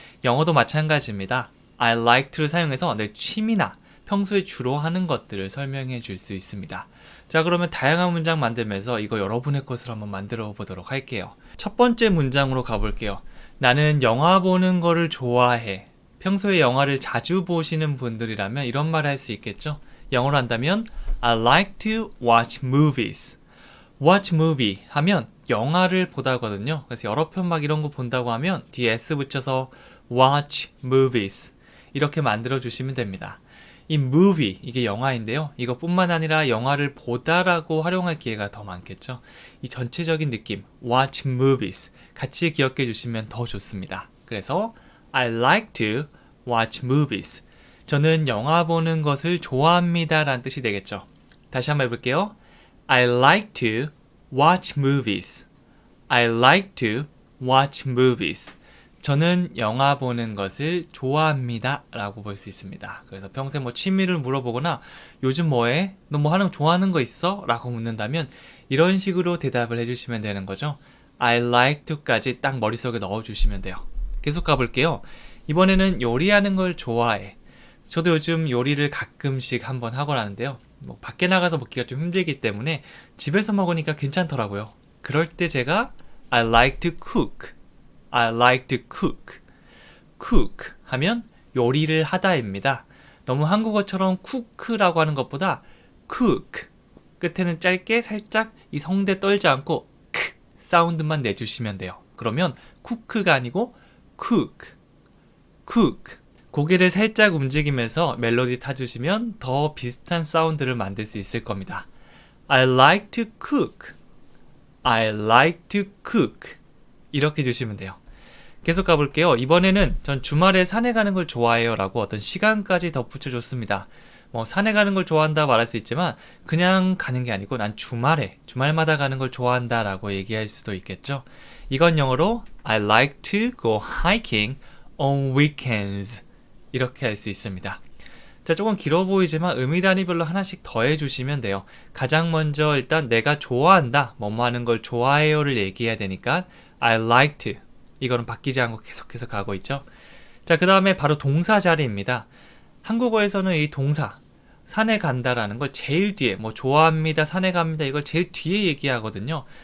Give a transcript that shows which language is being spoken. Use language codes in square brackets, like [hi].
[ko] 영어도 마찬가지입니다. [en] I like to [ko] 를 사용해서 내 취미나 평소에 주로 하는 것들을 설명해 줄 수 있습니다. 자, 그러면 다양한 문장 만들면서 이거 여러분의 것으로 한번 만들어 보도록 할게요. 첫 번째 문장으로 가볼게요. 나는 영화 보는 거를 좋아해. 평소에 영화를 자주 보시는 분들이라면 이런 말을 할 수 있겠죠? 영어로 한다면 [en] I like to watch movies. [ko] watch movie 하면 영화를 보다거든요. 그래서 여러 편 막 이런 거 본다고 하면 뒤에 s 붙여서 watch movies 이렇게 만들어 주시면 됩니다. 이 movie, 이게 영화인데요. 이것뿐만 아니라 영화를 보다라고 활용할 기회가 더 많겠죠. 이 전체적인 느낌, [en] watch movies [ko] 같이 기억해 주시면 더 좋습니다. [en] 그래서 I like to watch movies. [ko] 저는 영화 보는 것을 좋아합니다 라는 뜻이 되겠죠. 다시 한번 해볼게요. [en] I like to watch movies. I like to watch movies. [ko] 저는 영화 보는 것을 좋아합니다 라고 볼 수 있습니다. 그래서 평소에 뭐 취미를 물어보거나 요즘 뭐해? 너 뭐 하는 거 좋아하는 거 있어? 라고 묻는다면 이런 식으로 대답을 해주시면 되는 거죠. I like to까지 딱 머릿속에 넣어주시면 돼요. 계속 가볼게요. 이번에는 요리하는 걸 좋아해. 저도 요즘 요리를 가끔씩 한번 하곤 하는데요. 뭐 밖에 나가서 먹기가 좀 힘들기 때문에 집에서 먹으니까 괜찮더라고요. 그럴 때 제가 [en] I like to cook. I like to cook. [ko] cook 하면 요리를 하다입니다. 너무 한국어처럼 cook라고 하는 것보다 cook 끝에는 짧게 살짝 이 성대 떨지 않고 크 사운드만 내주시면 돼요. 그러면 cook가 아니고 cook. [en] cook. [ko] 고개를 살짝 움직이면서 멜로디 타주시면 더 비슷한 사운드를 만들 수 있을 겁니다. [en] I like to cook. I like to cook. [ko] 이렇게 주시면 돼요. 계속 가볼게요. 이번에는 전 주말에 산에 가는 걸 좋아해요 라고 어떤 시간까지 덧붙여줬습니다. 뭐 산에 가는 걸 좋아한다 말할 수 있지만 그냥 가는 게 아니고 난 주말마다 가는 걸 좋아한다 라고 얘기할 수도 있겠죠. 이건 영어로 [en] I like to go hiking on weekends. [ko] 이렇게 할 수 있습니다. 자, 조금 길어 보이지만 의미 단위별로 하나씩 더해 주시면 돼요. 가장 먼저 일단 내가 좋아한다, 뭐뭐 하는 걸 좋아해요를 얘기해야 되니까 [en] I like to [ko] 이거는 바뀌지 않고 계속해서 가고 있죠. 자, 그 다음에 바로 동사 자리입니다. 한국어에서는 이 동사 산에 간다라는 걸 제일 뒤에 뭐 좋아합니다, 산에 갑니다 이걸 제일 뒤에 얘기하거든요.